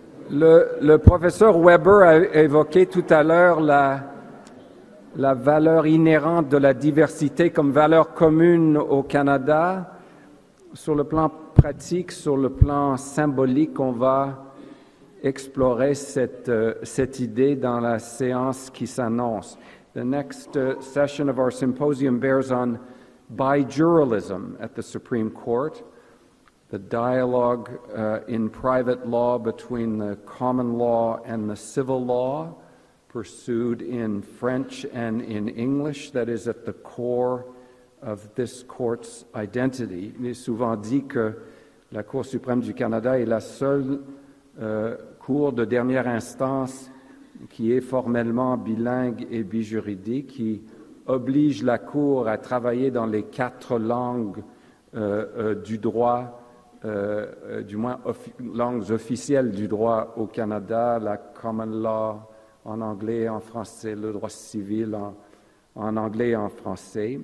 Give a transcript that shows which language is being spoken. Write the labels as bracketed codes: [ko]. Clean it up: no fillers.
[fr] Le professeur Weber a évoqué tout à l'heure la valeur inhérente de la diversité comme valeur commune au Canada. Sur le plan pratique, sur le plan symbolique, on va explorer cette idée dans la séance qui s'annonce. [en] The next session of our symposium bears on bijuralism at the Supreme Court, the dialogue in private law between the common law and the civil law, pursued in French and in English, that is at the core of this court's identity. [fr] Il est souvent dit que la Cour suprême du Canada est la seule cour de dernière instance qui est formellement bilingue et bijuridique, qui oblige la Cour à travailler dans les 4 langues du droit, du moins langues officielles du droit au Canada, la common law en anglais et en français, le droit civil en anglais et en français.